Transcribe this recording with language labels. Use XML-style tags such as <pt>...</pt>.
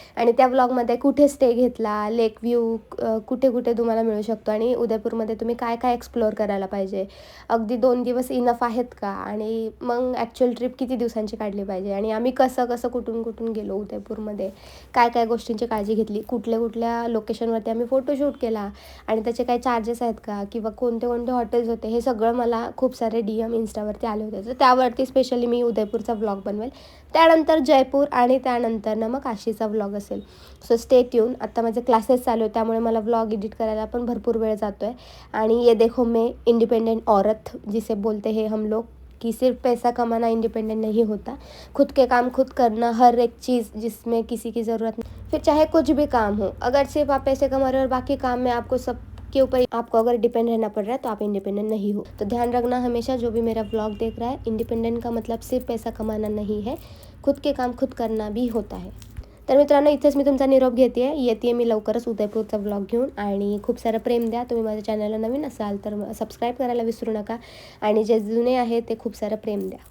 <mr>आणि त्या व्लॉगमध्ये कुठे स्टे घेतला, लेक व्ह्यू कुठे कुठे तुम्हाला मिळू शकतो आणि उदयपूरमध्ये तुम्ही काय काय एक्सप्लोअर करायला पाहिजे, अगदी 2 दिवस इनफ आहेत का, आणि मग ॲक्च्युअल ट्रिप किती दिवसांची काढली पाहिजे, आणि आम्ही कसं कसं कुठून कुठून गेलो उदयपूरमध्ये, काय काय गोष्टींची काळजी घेतली, कुठल्या कुठल्या लोकेशनवरती आम्ही फोटोशूट केला आणि त्याचे काही चार्जेस आहेत का, किंवा कोणते कोणते हॉटेल्स होते, हे सगळं मला खूप सारे DM इन्स्टावरती आले होते. तर त्यावरती स्पेशली मी उदयपूरचा व्लॉग बनवेल. त्यानंतर जयपूर आणि त्यानंतर ना मग काशीचा व्लॉग असेल.</mr> <en>So stay tune.</en> <mr>आत्ता माझे क्लासेस चालू आहेत त्यामुळे मला व्लॉग एडिट करायला पण भरपूर वेळ जातो आहे. आणि</mr> <hi>ये देखो मैं इंडिपेंडेंट औरत जिसे बोलते हैं हम लोग, कि सिर्फ पैसा कमाना इंडिपेंडेंट नहीं होता, खुद के काम खुद करना, हर एक चीज़ जिसमें किसी की ज़रूरत नहीं, फिर चाहे कुछ भी काम हो, अगर सिर्फ आप पैसे कमा रहे हो और बाकी काम में आपको सब के ऊपर आपको अगर डिपेंड रहना पड़ रहा है तो आप इंडिपेंडेंट नहीं हो। तो ध्यान रखना हमेशा, जो भी मेरा व्लॉग देख रहा है, इंडिपेंडेंट का मतलब सिर्फ पैसा कमाना नहीं है, खुद के काम खुद करना भी होता है।</hi> <mr>तर मित्रांनो, इथेच मी तुमचा निरोप येते मी लवकरच उदयपूरचा व्लॉग घेऊन, आणि खूप सारं प्रेम द्या. तुम्ही माझ्या चॅनलला नवीन असाल तर सबस्क्राईब करायला विसरू नका, आणि जे जुने आहे ते खूप सारं प्रेम द्या.</mr>